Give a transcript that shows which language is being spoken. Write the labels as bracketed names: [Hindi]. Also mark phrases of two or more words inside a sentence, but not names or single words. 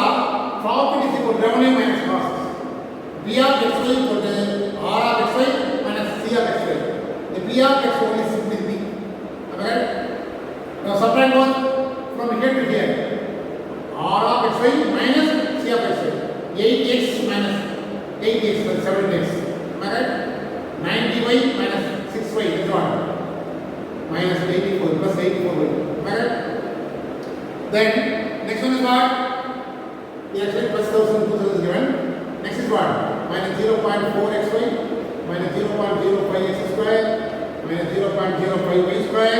[English] Profit is equal to revenue minus cost. P of xy equal to R of xy minus C of xy. The P of x only is simply P. Okay? Now subtract one from here to here. R of xy minus C of xy. 8x minus 8x plus 7x. Am I right? 90y minus 6y is what? Minus 84 plus 84y. Am I right? Then next one is what? The actually plus 1000, 2000 is given. Next is what? Minus 0.4xy, minus 0.05x square, minus 0.05y square.